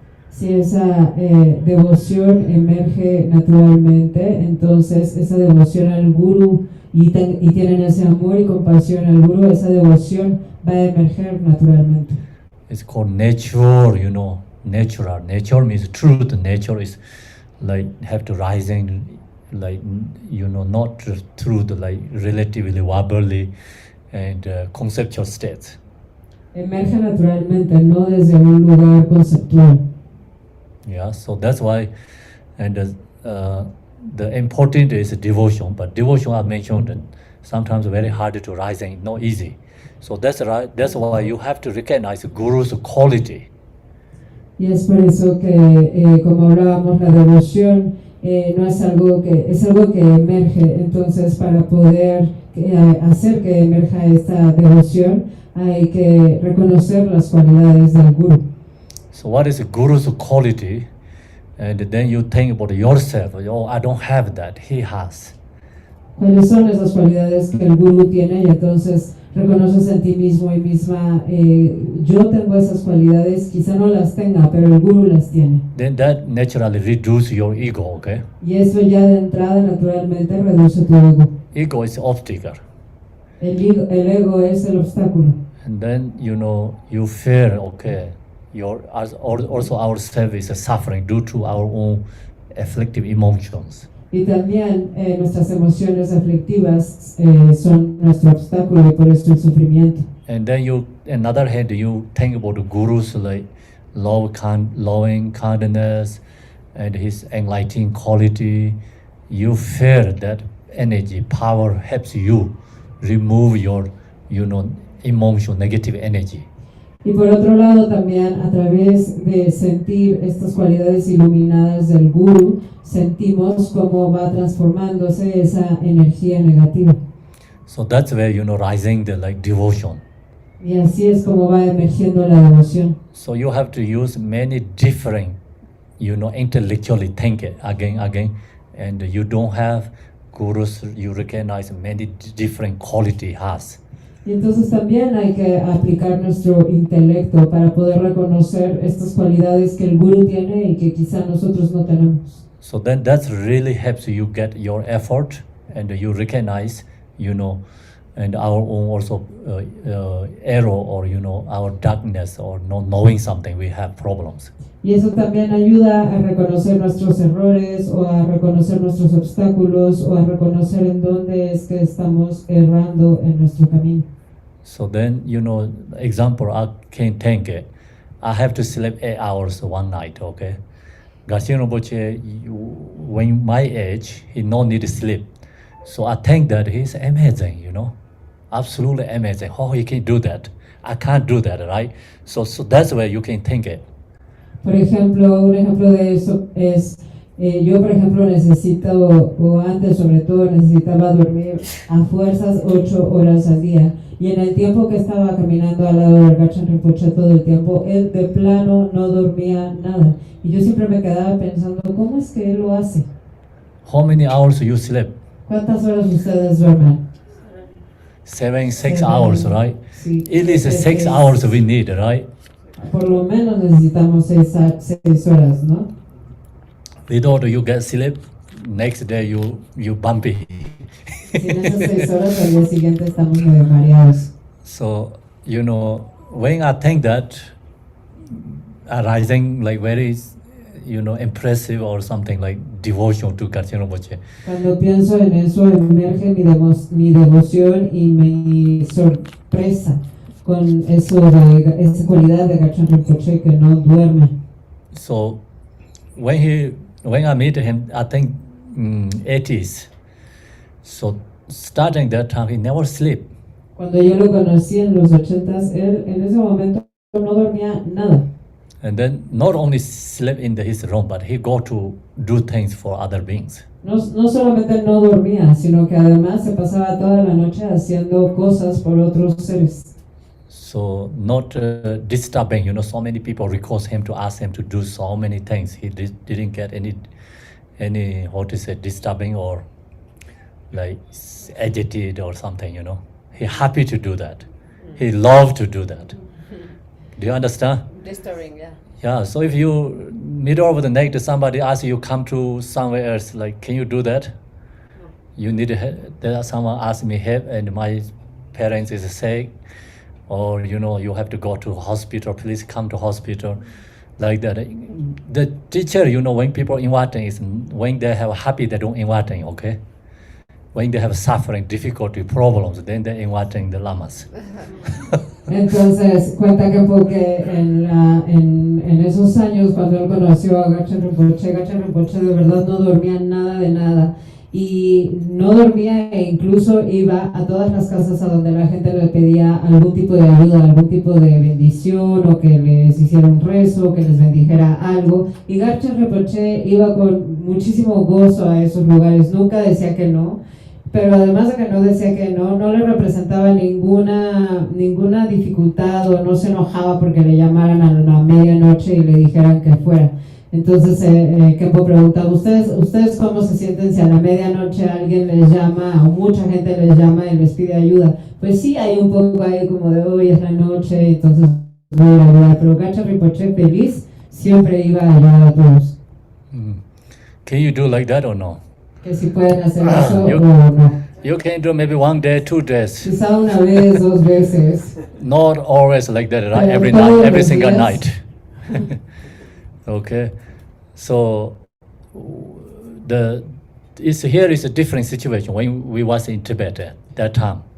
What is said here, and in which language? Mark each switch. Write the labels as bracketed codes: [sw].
[es] Si esa devoción emerge naturalmente, entonces esa devoción al Guru y tienen ese amor y compasión al Guru, esa devoción va a emerger naturalmente. [en] It's called nature, natural. Nature means truth. Nature is like have to rising, like not through the like relatively wobbly and conceptual states. [es] Emerge naturalmente, no desde un lugar conceptual. [en] Yeah, so that's why, and the important is devotion, but devotion I mentioned and sometimes very hard to rising, not easy. So that's right. That's why you have to recognize Guru's quality. [es] Y es por eso que, como hablábamos, la devoción no es algo que emerge. Entonces, para poder hacer que emerja esta devoción, hay que reconocer las cualidades del Guru. [en] So what is Guru's quality? And then you think about yourself. Oh, I don't have that. He has. [es] ¿Cuáles son esas cualidades que el Guru tiene? Y entonces reconoces en ti mismo y misma, yo tengo esas cualidades, quizá no las tenga, pero el Guru las tiene. [en] Then that naturally reduces your ego, okay? [es] Y eso ya de entrada naturalmente reduce tu ego. [en] Ego is obstacle. [es] El ego es el obstáculo. [en] And then, you fear, okay, also ourselves is suffering due to our own afflictive emotions. [es] Y también nuestras emociones aflictivas son nuestro obstáculo y por esto el sufrimiento. [en] And then another hand, you think about the Guru's like loving kindness and his enlightening quality. You fear that energy, power helps you remove your, emotion, negative energy. [es] Y por otro lado también a través de sentir estas cualidades iluminadas del Guru, sentimos cómo va transformándose esa energía negativa. [en] So that's where, rising the like devotion. [es] Y así es como va emergiendo la devoción. [en] So you have to use many different, intellectually think it again, and you don't have Gurus, you recognize many different quality has. [es] Y entonces también hay que aplicar nuestro intelecto para poder reconocer estas cualidades que el Guru tiene y que quizá nosotros no tenemos. [en] So then that really helps you get your effort and you recognize, and our own also error or, our darkness or not knowing something, we have problems. [es] Y eso también ayuda a reconocer nuestros errores o a reconocer nuestros obstáculos o a reconocer en dónde es que estamos errando en nuestro camino. [en] So then, example, I can think it. I have to sleep 8 hours one night, okay? Garcia Rinpoche, when my age, he no need to sleep. So I think that he's amazing, absolutely amazing. How he can do that? I can't do that, right? So that's where you can think it. [es] Por ejemplo, un ejemplo de eso es, yo por ejemplo necesito, o antes sobre todo necesitaba dormir a fuerzas 8 horas al día. Y en el tiempo que estaba caminando al lado del Gachan Rinpoche todo el tiempo, él de plano no dormía nada. Y yo siempre me quedaba pensando, ¿cómo es que él lo hace? [en] How many hours you sleep? [es] ¿Cuántas horas ustedes duermen? [en] 6 hours, right? [es] Sí. [en] It is 6 hours we need, right? [es] Por lo menos necesitamos 6 horas, ¿no? [en] Without you get sleep, next day you bumpy. [es] Sin esas 6 horas al día siguiente estamos medio mareados. [en] So, when I think that arising like very, impressive or something like devotion to Garcia Rinpoche. [es] Cuando pienso en eso, emerge mi devoción y mi sorpresa con eso de esa cualidad de Gachan Rinpoche que no duerme. [en] So, when I meet him, I think 80s. So, starting that time, he never sleep. [es] Cuando yo lo conocí en los 80s, él en ese momento no dormía nada. [en] And then not only sleep in his room, but he go to do things for other beings. [es] no solamente no dormía, sino que además se pasaba toda la noche haciendo cosas por otros seres. [en] So not disturbing, so many people request him to ask him to do so many things. He didn't get any how to say, disturbing or like agitated or something, He happy to do that. He loved to do that. Do you understand? Disturbing, yeah. Yeah, so if you middle of the night somebody asks you come to somewhere else, like, can you do that? You need there someone asked me help and my parents is sick, or you have to go to hospital, please come to hospital, like that. The teacher, when people inviting is when they have happy, they don't inviting, okay? When they have suffering, difficulty, problems, then they're inviting the lamas. [es] Entonces cuenta Khenpo que en esos años cuando él conoció a Gachan Rinpoche de verdad no dormía nada de nada. Y no dormía e incluso iba a todas las casas a donde la gente le pedía algún tipo de ayuda, algún tipo de bendición, o que les hiciera un rezo, que les bendijera algo. Y Gachan Rinpoche iba con muchísimo gozo a esos lugares, nunca decía que no. Pero además de que no decía que no le representaba ninguna dificultad, o no se enojaba porque le llamaran a la medianoche y le dijeran que fuera. Entonces Khenpo pregunta, ¿ustedes cómo se sienten si a la medianoche alguien les llama o mucha gente les llama y les pide ayuda? Pues sí, hay un poco ahí como de hoy es la noche, entonces voy a ayudar. Pero Gachan Rinpoche feliz siempre iba a ayudar a todos. [en] Can you do like that or no? [es] Que si pueden hacer eso o no. [en] You can do maybe 1 day, 2 days. [es] Quizá una vez, 2 veces. [en] Not always like that, right? [es] Pero [en] Every [es] todos [en] night, [es] los [en] every single [es] días. [en] night. Okay, so here is a different situation when we was in Tibet at that time.